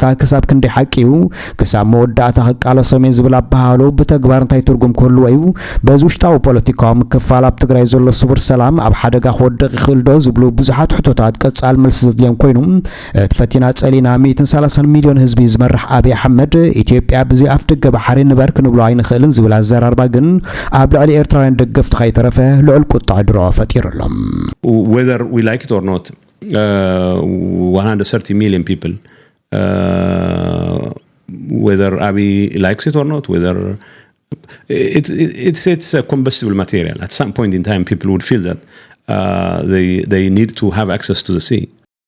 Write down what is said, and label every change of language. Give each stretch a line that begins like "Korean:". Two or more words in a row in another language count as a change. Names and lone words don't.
Tigrinya: ክሳብ ክንደይ ሓቂው ክሳብ መወዳእታ ክቃለሶም ዝብል ኣባሃሉ ብተግባር እንታይ ትርጉም ክህልዎ እዩ በዚ ውሽጣዊ ፖለቲካዊ ምክፋል ኣብ ትግራይ ዘሎ ስቡር ሰላም ኣብ ሓደጋ ክወድቕ ይኽእል ዶ ዝብሉ ብዙሓት ሕቶታት ቀጻል መልሲ ዘድልዮም ኮይኑ ተፈቲና ጸሊና 130 ሚልዮን ህዝቢ ዝመርሕ ኣብይ ኣሕመድ ኢትዮጵያ ብዚ ኣፍ ደገ ባሕሪ ንበር ክንብሎ ኣይንኽእልን ዝብል ኣዘራርባ ግን ኣብ ልዕሊ ኤርትራውያን ደገፍቲ ከይተረፈ ልዑል ቁጣዕ ድሮ ፈጢሩሎም
English: whether we like it or not 130 million people whether Abiy likes it or not whether it's a combustible material at some point in time people would feel that they need to have access to the sea